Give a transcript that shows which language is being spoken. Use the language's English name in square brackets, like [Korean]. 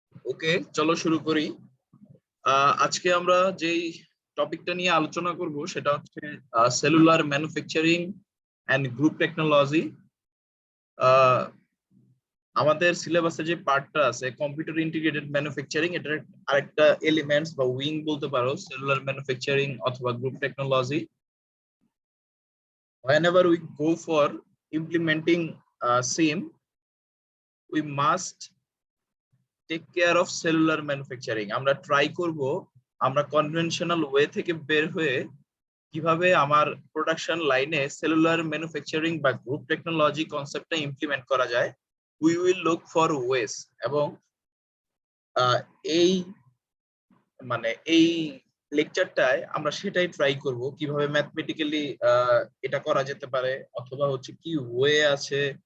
[Bangla] ওকে, চলো শুরু করি। আজকে আমরা যেই টপিকটা নিয়ে আলোচনা করব সেটা হচ্ছে cellular manufacturing and group technology. আমাদের সিলেবাসে যে পার্টটা আছে কম্পিউটার ইন্টিগ্রেটেড ম্যানুফ্যাকচারিং, এটার আরেকটা এলিমেন্টস বা উইং বলতে পারো সেলুলার ম্যানুফ্যাকচারিং অথবা group technology. [English] whenever we go for implementing same, we must take care of cellular manufacturing. [Bangla] আমরা ট্রাই করব আমরা কনভেনশনাল ওয়ে থেকে বের হয়ে কিভাবে আমার প্রোডাকশন লাইনে সেলুলার ম্যানুফ্যাকচারিং বা গ্রুপ টেকনোলজি কনসেপ্টটা ইমপ্লিমেন্ট করা যায়। [English] we will look for ways, [Bangla] এবং এই এই লেকচারটায় আমরা সেটাই ট্রাই করব কিভাবে ম্যাথমেটিক্যালি এটা করা যেতে পারে, অথবা হচ্ছে কি ওয়ে আছে।